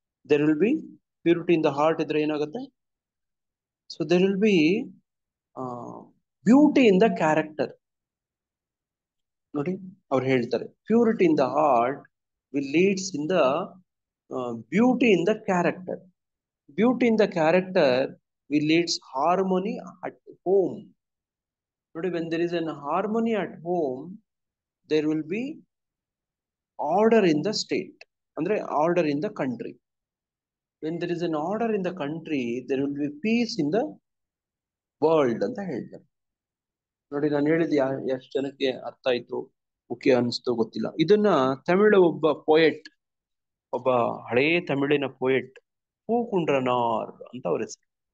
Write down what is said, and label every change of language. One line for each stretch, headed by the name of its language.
English: there will be purity in the heart
Kannada: ಇದ್ರೆ ಏನಾಗುತ್ತೆ?
English: So there will be beauty in the character ನೋಡಿ.
Kannada: ಅವ್ರು ಹೇಳ್ತಾರೆ
English: Purity in the heart will leads in the beauty in the character. Beauty in the character will leads harmony at home ನೋಡಿ. when there is an harmony at home, there will be order in the state, ಅಂದ್ರೆ order in the country. when there is an order in the country, there will be peace in the world
Kannada: ಅಂತ ಹೇಳ್ತಾರೆ ನೋಡಿ. ನಾನು ಹೇಳಿದ ಎಷ್ಟು ಜನಕ್ಕೆ ಅರ್ಥ ಆಯ್ತು, ಮುಖ್ಯ ಅನಿಸ್ತು ಗೊತ್ತಿಲ್ಲ. ಇದನ್ನ ತಮಿಳು ಒಬ್ಬ ಪೋಯೆಟ್, ಒಬ್ಬ ಹಳೇ ತಮಿಳಿನ ಪೋಯೆಟ್ ಪೂಕುಂಡ್ರನಾರ್ ಅಂತ ಅವ್ರ ಹೆಸರು.